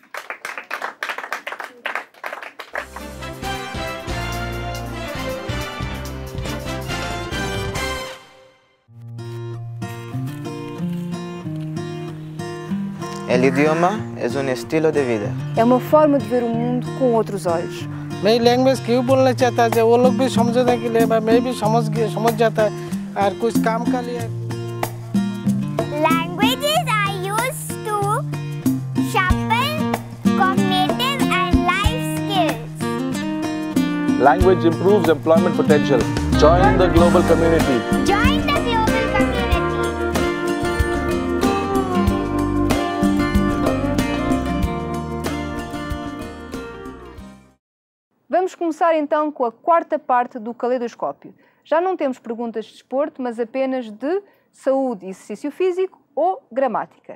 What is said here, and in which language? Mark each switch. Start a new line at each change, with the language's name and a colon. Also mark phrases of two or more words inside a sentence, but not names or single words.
Spanish: El idioma es un estilo de vida.
Portuguese: É uma forma de ver o mundo com outros olhos.
Hindi: मैं लैंग्वेज क्यों बोलना चाहता है वो लोग भी समझने के लिए मैं भी समझ जाता है और कुछ काम का लिए
English: Languages are used to sharpen cognitive and life skills. Language improves employment potential. Join the global community. Join the global community.
Portuguese: Vamos começar então com a quarta parte do caleidoscópio. Já não temos perguntas de desporto, mas apenas de saúde e exercício físico ou gramática.